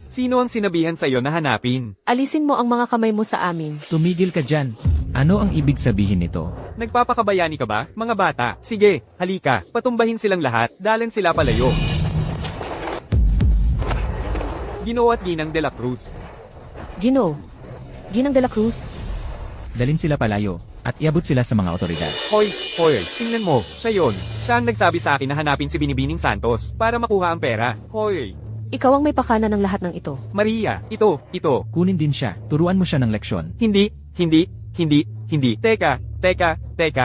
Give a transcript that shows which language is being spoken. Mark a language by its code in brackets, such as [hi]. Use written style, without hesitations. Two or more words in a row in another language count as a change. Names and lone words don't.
[tl] Sino ang sinabihan sa'yo na hanapin? Alisin mo ang mga kamay mo sa amin. Tumigil ka dyan. Ano ang ibig sabihin nito? Nagpapakabayani ka ba, mga bata? Sige, halika. Patumbahin silang lahat. Dalan sila palayo. Ginoo at Ginang de la Cruz. Ginang de la Cruz? Dalin sila palayo, at iabot sila sa mga otoridad. Hoy, tingnan mo, siya yon. Siya ang nagsabi sa akin na hanapin si Binibining Santos para makuha ang pera. Hoy, Ikaw ang may pakana ng lahat ng ito. Maria, ito. Kunin din siya, turuan mo siya ng leksyon. Hindi. Teka.